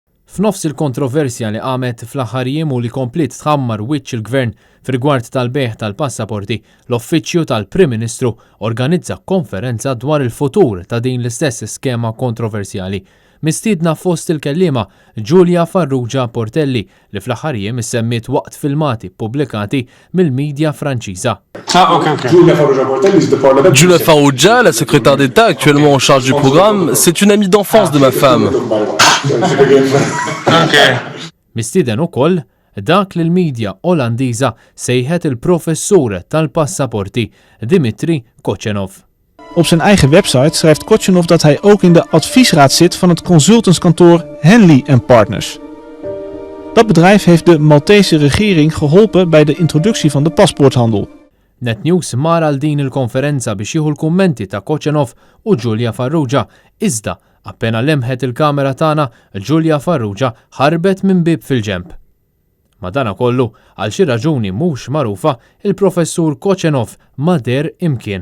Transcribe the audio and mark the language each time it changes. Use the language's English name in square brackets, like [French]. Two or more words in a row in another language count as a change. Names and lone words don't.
[Maltese] F'nofs il-kontroversja li qamet fl-aħħar jiem u li komplit tħammar wiċċ il-gvern f'rigward tal-beħ tal-passaporti, l-Uffiċċju tal-Prim Ministru organizza konferenza dwar il-futur ta' din l-istess skema kontroversjali. Mistiedna fost il-kellima Giulia Farrugia Portelli li fl-aħħar jiem issemmiet waqt filmati pubblikati mill-medja Franċiża. [French] Giulia Farrugia, la secrétaire d'État actuellement en charge du programme, c'est une amie d'enfance de ma femme. [Maltese] Mistieden ukoll dak li l-medja Olandiża sejħet il-professur tal-passaporti Dimitri Kočenov. [Dutch] Op zijn eigen website schrijft Kočenov dat hij ook in de adviesraad zit van het consultantskantoor Henley & Partners. Dat bedrijf heeft de Maltese regering geholpen bij de introductie van de paspoorthandel. [Maltese] NetNews mar għal din il-konferenza biex jieħu l-kummenti ta' Kočenov u Giulia Farrugia, iżda appena lemħet il-kamera tagħna, Giulia Farrugia ħarbet minn bib fil-ġemp. Madankollu, għal xi raġuni mhux magħrufa, il-professur Kočenov ma der imkien.